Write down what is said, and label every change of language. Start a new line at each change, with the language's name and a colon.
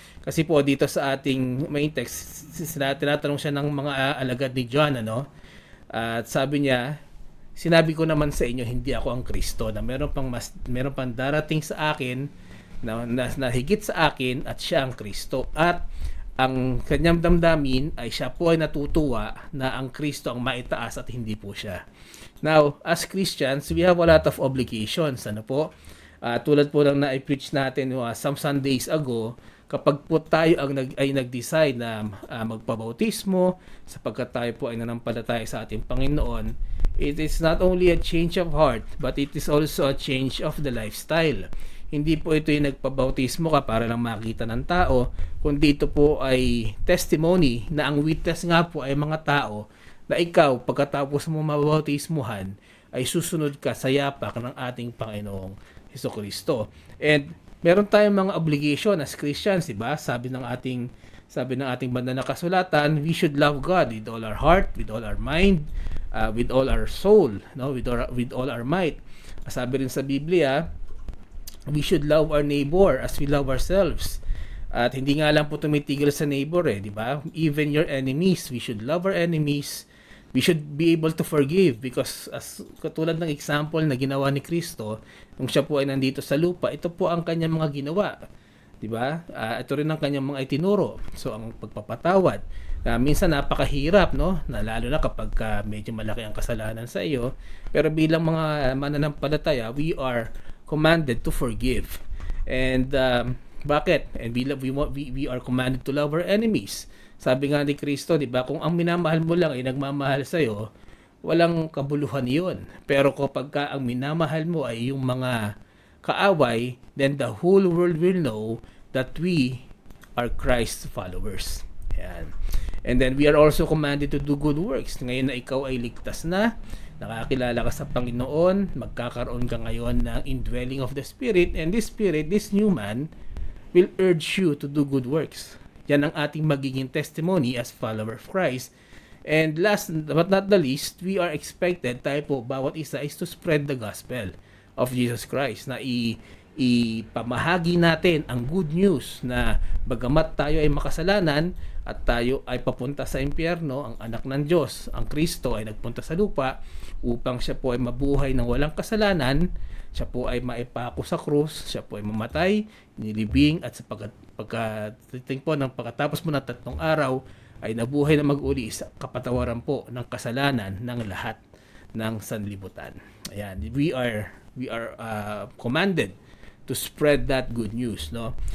Filipino: Kasi po dito sa ating main text, tinatanong siya ng mga alagad ni John, at sabi niya, sinabi ko naman sa inyo, hindi ako ang Kristo, na meron pang darating sa akin na higit sa akin at siya ang Kristo. At ang kanyang damdamin ay siya po ay natutuwa na ang Kristo ang maitaas at hindi po siya.
English: Now, as Christians, we have a lot of obligations.
Filipino: Tulad po lang na i-preach natin
English: some Sundays ago,
Filipino: kapag po tayo ay nag-decide na magpabautismo, sapagkat tayo po ay nanampalataya sa ating Panginoon,
English: it is not only a change of heart, but it is also a change of the lifestyle.
Filipino: Hindi po ito yung nagpabautismo ka para lang makita ng tao, kundi ito po ay testimony na ang witness nga po ay mga tao na ikaw, pagkatapos mo mabautismuhan, ay susunod ka sa yapak ng ating Panginoong Hesukristo. And meron tayong mga obligation
English: as Christians,
Filipino: diba? Sabi ng ating banal na kasulatan,
English: we should love God with all our heart, with all our mind, with all our soul, with all our might.
Filipino: Sabi rin sa Biblia,
English: we should love our neighbor as we love ourselves.
Filipino: At hindi nga lang po tumitigil sa neighbor, di ba?
English: Even your enemies, we should love our enemies. We should be able to forgive because as
Filipino: katulad ng example na ginawa ni Kristo, nung siya po ay nandito sa lupa, ito po ang kanyang mga ginawa. 'di ba? Ito rin ang kanyang mga itinuro. So ang pagpapatawad, minsan napakahirap, no? Na lalo na kapag medyo malaki ang kasalanan sa iyo. Pero bilang mga mananampalataya,
English: we are commanded to forgive. And bakit? And we are commanded to love our enemies.
Filipino: Sabi nga ni Kristo, 'di ba? Kung ang minamahal mo lang ay nagmamahal sa iyo, walang kabuluhan 'yon. Pero kapag ang minamahal mo ay yung mga kaaway,
English: then the whole world will know that we are Christ's followers. Yan. And then we are also commanded to do good works.
Filipino: Ngayon na ikaw ay ligtas na, nakakilala ka sa Panginoon, magkakaroon ka ngayon ng
English: indwelling of the Spirit, and this Spirit, this new man, will urge you to do good works.
Filipino: Yan ang ating magiging
English: testimony as follower of Christ. And last but not the least, we are expected,
Filipino: tayo po, bawat isa
English: is to spread the gospel of Jesus Christ, na
Filipino: ipamahagi natin ang good news na bagamat tayo ay makasalanan at tayo ay papunta sa impyerno, ang anak ng Diyos, ang Kristo ay nagpunta sa lupa upang siya po ay mabuhay ng walang kasalanan, siya po ay maipako sa krus, siya po ay mamatay, nilibing, at sa pagkatiting po ng pagkatapos mo ng 3 araw ay nabuhay na mag-uli sa kapatawaran po ng kasalanan ng lahat ng sanlibutan.
English: Ayan, we are commanded to spread that good news, no?